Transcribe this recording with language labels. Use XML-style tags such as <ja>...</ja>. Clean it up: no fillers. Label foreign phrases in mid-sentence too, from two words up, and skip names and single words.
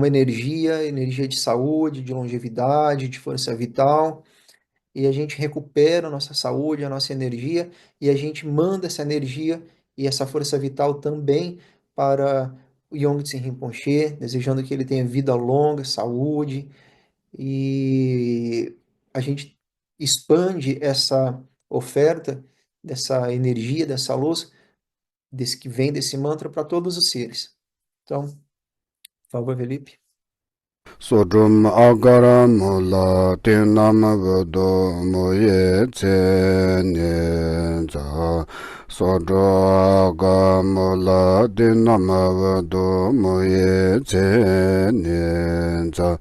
<pt>energia, energia de saúde, de longevidade, de força vital, e a gente recupera a nossa saúde, a nossa energia, e a gente manda essa energia e essa força vital também para o Yongtse Rinpoche, desejando que ele tenha vida longa, saúde, e a gente expande essa oferta dessa energia, dessa luz que vem desse mantra para todos os seres. Então, por favor, Felipe. Sodrum agara mula tinam vado moye tse nye za. Sodro aga mula tinam vado moye tse nye za.</pt>